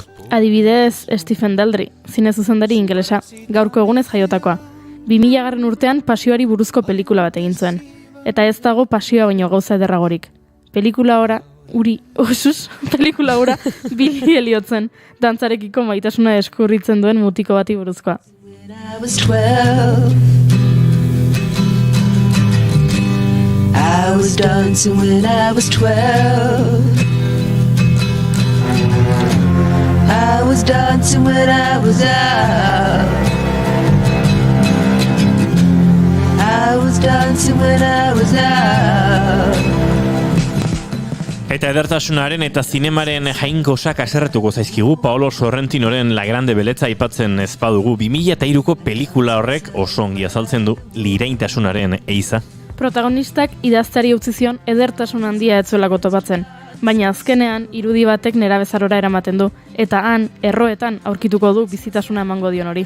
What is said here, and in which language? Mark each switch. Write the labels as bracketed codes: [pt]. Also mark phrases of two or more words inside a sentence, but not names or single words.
[eu] Adibidez, Stephen Daldry, zine zuzendari ingelesa, gaurko egunez jaiotakoa. 2000 urtean pasioari buruzko pelikula bat egin zuen. Eta ez dago pasioa baino gauza ederragorik. Pelikula ora Billy Elliotzen, dantzarekiko maitasuna eskurritzen duen mutiko bati buruzkoa. [en] I was 12. I was dancing when I was 12. I was dancing when I was out. I was dancing when I was out. [eu] Eta edertasunaren eta zinemaren jainkosak aserretuko zaizkigu Paolo Sorrentinoren La Grande Beleza aipatzen ez badugu. 2003ko pelikula horrek oso ongi azaltzen du liraintasunaren eiza. Protagonistak idazteari utzi zion edertasun handia etzuelako topatzen, baina azkenean irudi batek nerabezarora eramaten du, eta han, erroetan aurkituko du bizitasuna emango dion hori.